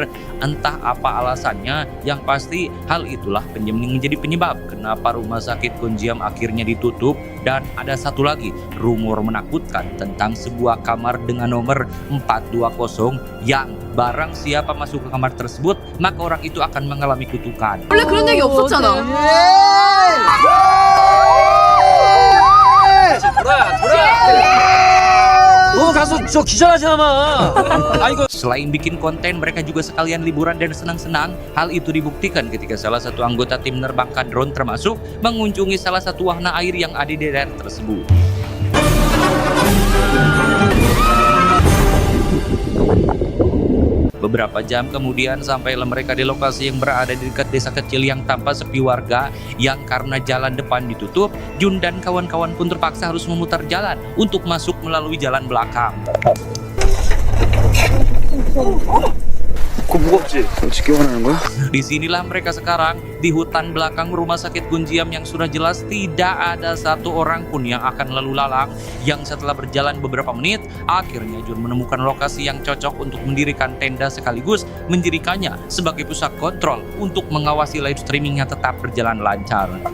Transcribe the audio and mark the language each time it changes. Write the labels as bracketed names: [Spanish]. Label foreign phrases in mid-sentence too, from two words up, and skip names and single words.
[Indonesian] Entah apa alasannya, yang pasti hal itulah yang menjadi penyebab kenapa rumah sakit Gonjiam akhirnya ditutup. Dan ada satu lagi rumor menakutkan tentang sebuah kamar dengan nomor 420 yang barang siapa masuk ke kamar tersebut maka orang itu akan mengalami kutukan. [Korean] 원래 그런 얘기 없었잖아. 너 가서 저 기절하지 마. [Indonesian] Selain bikin konten, mereka juga sekalian liburan dan senang-senang. Hal itu dibuktikan ketika salah satu anggota tim menerbangkan drone termasuk mengunjungi salah satu wahana air yang ada di daerah tersebut. Beberapa jam kemudian sampailah mereka di lokasi yang berada di dekat desa kecil yang tanpa sepi warga, yang karena jalan depan ditutup, Jun dan kawan-kawan pun terpaksa harus memutar jalan untuk masuk melalui jalan belakang. [Korean] 그거 무겁지? 어떻게 원하는 거야? [Indonesian] Disinilah mereka sekarang di hutan belakang rumah sakit Gonjiam yang sudah jelas tidak ada satu orang pun yang akan lalu lalang. Yang setelah berjalan beberapa menit, akhirnya Jun menemukan lokasi yang cocok untuk mendirikan tenda sekaligus menjadikannya sebagai pusat kontrol untuk mengawasi [English] live streamingnya [Indonesian] tetap berjalan lancar.